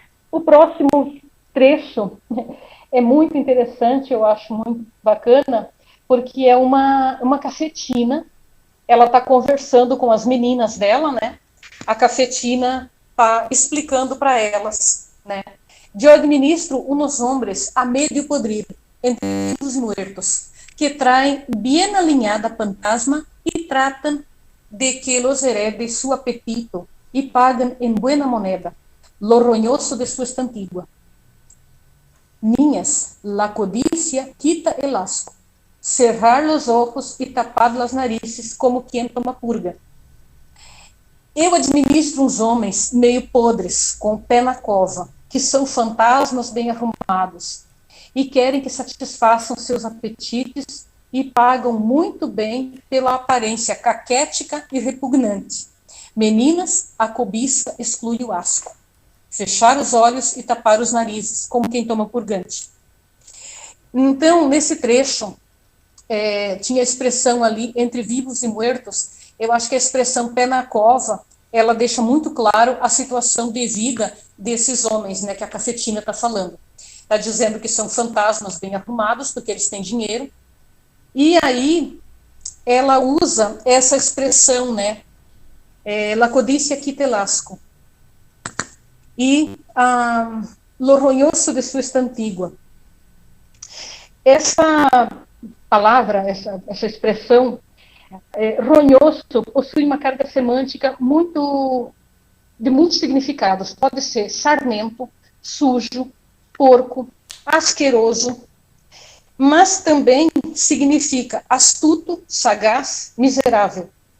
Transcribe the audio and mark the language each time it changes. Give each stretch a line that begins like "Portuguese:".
Portuguese: O próximo trecho é muito interessante, eu acho muito bacana, porque é uma cafetina. Ela está conversando com as meninas dela, né? A cafetina está explicando para elas, né?
Spanish: Yo administro unos hombres a medio podrido, entre vivos y muertos, que traen bien alineada fantasma y tratan de que los herede su apetito y pagan en buena moneda lo roñoso de su estantigua. Niñas, la codicia quita el asco, cerrar los ojos y tapar las narices como quien toma purga.
Portuguese: Eu administro uns homens meio podres, com o pé na cova, que são fantasmas bem arrumados, e querem que satisfaçam seus apetites e pagam muito bem pela aparência caquética e repugnante. Meninas, a cobiça exclui o asco. Fechar os olhos e tapar os narizes, como quem toma purgante. Então, nesse trecho, tinha a expressão ali,
Spanish: entre vivos e muertos,
Portuguese: eu acho que a expressão pé na cova, ela deixa muito claro a situação de vida desses homens, né, que a cafetina está falando. Está dizendo que são fantasmas bem arrumados, porque eles têm dinheiro. E aí, ela usa essa expressão, né,
Spanish: la codicia quita el asco. E lo roñoso de su antigua.
Portuguese: Essa palavra, essa expressão, ronhoso, possui uma carga semântica de muitos significados. Pode ser sarmento, sujo, porco, asqueroso, mas também significa astuto, sagaz, miserável.